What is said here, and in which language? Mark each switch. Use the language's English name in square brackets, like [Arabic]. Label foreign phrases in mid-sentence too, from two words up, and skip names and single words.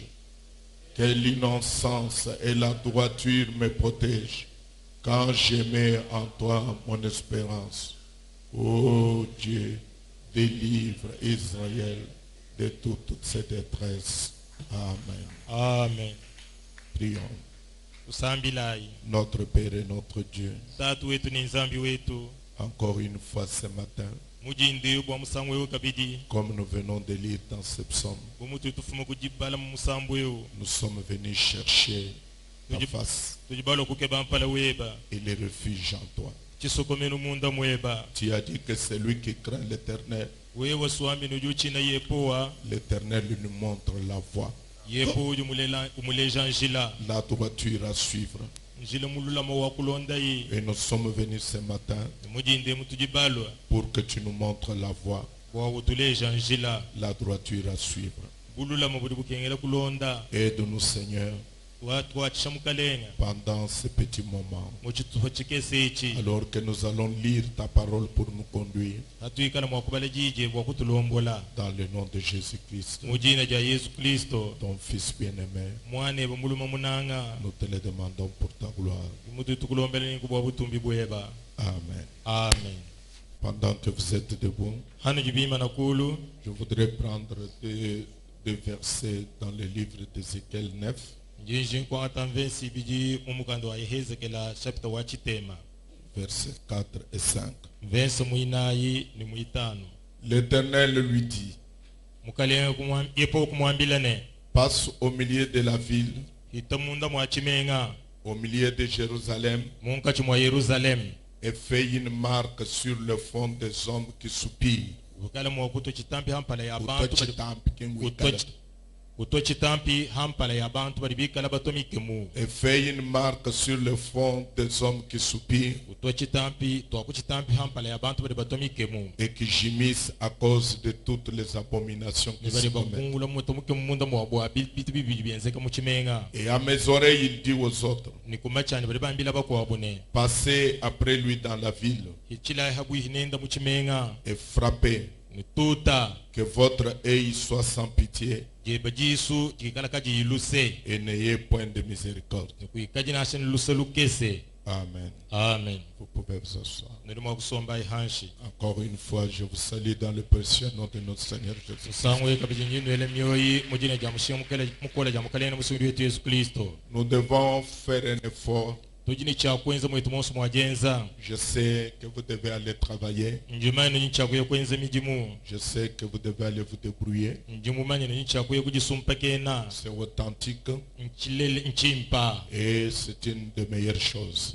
[French] Que l'innocence et la droiture me protègent quand je mets en toi mon espérance. Ô Dieu, délivre Israël de toutes ses détresses. Amen. Amen. Prions. [Lunda] Usambilai. [French] Notre Père et notre Dieu, [Lunda] Tatu wetu ni nzambi wetu. [French] encore une fois ce matin, [Lunda] Mujindi bwa musango wewe kabidi. [French] comme nous venons de lire dans ce psaume, [Lunda] Bumutu tufuma kujibala mu musambo wewe. [French] nous sommes venus chercher ta face [Lunda] Tujibala kukeba mpala weba. [French] et les refuges en toi. [Lunda] Chisokomenu munda mweba. [French] Tu as dit que celui qui craint l'Éternel, [Lunda] Wewe swami nujuchi na yepoa. [French] l'Éternel lui montre la voie, [Lunda] Yepo umuleja njila. [French] la droiture à suivre. [Lunda] Njila mulula mawa kulonda yi. [French] Et nous sommes venus ce matin [Lunda] Mujinde mutujibalo. [French] pour que tu nous montres la voie, [Lunda] Wa utuleja njila. [French] la droiture à suivre. [Lunda] Bulula mabudi bukengela kulonda. [French] Aide-nous, Seigneur, [Lunda] Watu wachamukalenga. [French] pendant ce petit moment, [Lunda] Muchituho chikese ichi. [French] alors que nous allons lire ta parole pour nous conduire, [Lunda] Hatuikala mwakubala jije bwa kutulombola. [French] dans le nom de Jésus-Christ, [Lunda] Mujina ja Yesu Kristo. [French] ton Fils bien-aimé. [Lunda] Mwane bamuluma munanga. [French] Nous te le demandons pour ta gloire. [Lunda] Mutu tukulombela ni kubwa butumbi bweba. Amen. Amen. [French] Pendant que vous êtes debout, [Lunda] Hanu jibima nakulu. [French] je voudrais prendre deux versets dans le livre d'Ézéchiel 9, [Lunda] Njinji kwa atanvensi biji umukando wa Ehezekela chapter wa chitema. [French] versets 4 et 5. [Lunda] Verse muinayi ni muitano. [French] L'Éternel lui dit, [Lunda] Mukalenga yepo kumwambilane. [French] passe au milieu de la ville, [Lunda] Hitamunda mwa chimenga. [French] au milieu de Jérusalem, [Lunda] Munkachi mwa Yerusalem. [French] et fais une marque sur le front des hommes qui soupirent. [Lunda] Ukala mwa kuto chitampi hampala ya bantu. Kuto chitampi hampala ya bantu baribikala batomikemu. [French] Et fais une marque sur le front des hommes qui soupirent [Lunda] Kuto chitampi hampala ya bantu baribatomikemu. [French] et qui gémissent à cause de toutes les abominations qui se commettent. [Lunda] Nibari mutomukemu munda mwa bwa bitu bibi byenzeka mu chimenga. [French] Et à mes oreilles, il dit aux autres, [Lunda] Nikumachani baribambila bakwabune. [French] passez après lui dans la ville [Lunda] Hichila habu hinenda mu chimenga. [French] et frappez, [Lunda] Nituta. [French] que votre œil soit sans pitié [Lunda] Jeba jisu jikala kaji iluse. [French] et n'ayez point de miséricorde. [Lunda] Nikuikaji nashen luse lukese. Amen. Amen. [French] Vous pouvez vous asseoir. [Lunda] Nirimo kusomba ihanshi. [French] Encore une fois, je vous salue dans le précieux nom de notre Seigneur Jésus. [Lunda] Sangwe kabiji nyinu ele mioyi mujine jamushia mukole jamukale na musuri wetu Yesu Kristo. [French] Nous devons faire un effort Je sais que vous devez aller travailler. Je sais que vous devez aller vous débrouiller. C'est authentique. Et c'est une des meilleures choses.